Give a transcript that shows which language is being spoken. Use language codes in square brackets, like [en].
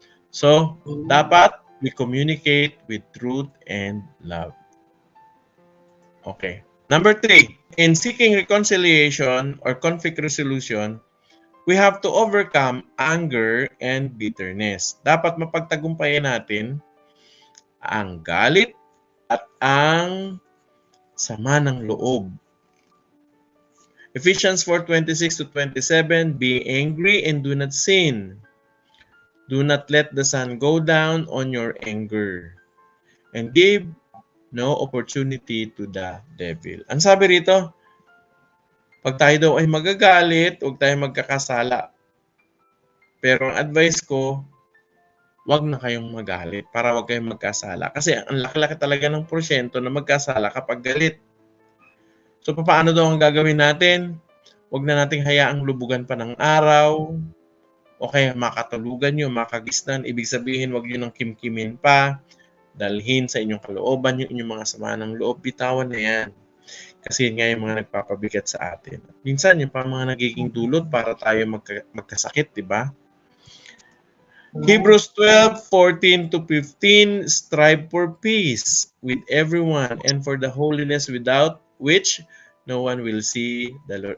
[en] So, [tl] dapat [en] we communicate with truth and love. Okay. Number 3, in seeking reconciliation or conflict resolution, we have to overcome anger and bitterness. [tl] Dapat mapagtagumpayan natin ang galit at ang sama ng loob. [en] Ephesians 4:26-27, be angry and do not sin. Do not let the sun go down on your anger, and give no opportunity to the devil. [tl] Ang sabi rito, pag tayo daw ay magagalit, huwag tayo magkakasala. Pero ang advice ko, huwag na kayong magalit para huwag kayong magkasala. Kasi ang laki-laki talaga ng porsyento na magkasala kapag galit. So, paano daw ang gagawin natin? Huwag na nating hayaang lubugan pa ng araw, o kaya makatulugan nyo, makagisnan. Ibig sabihin, huwag nyo nang kimkimin pa, dalhin sa inyong kalooban yung inyong mga sama ng loob, bitawan na yan. Kasi yun nga yung mga nagpapabigat sa atin. Minsan, yung pa mga nagiging dulot para tayo magkasakit, di ba? [en] Hebrews 12:14-15, strive for peace with everyone and for the holiness without which no one will see the Lord.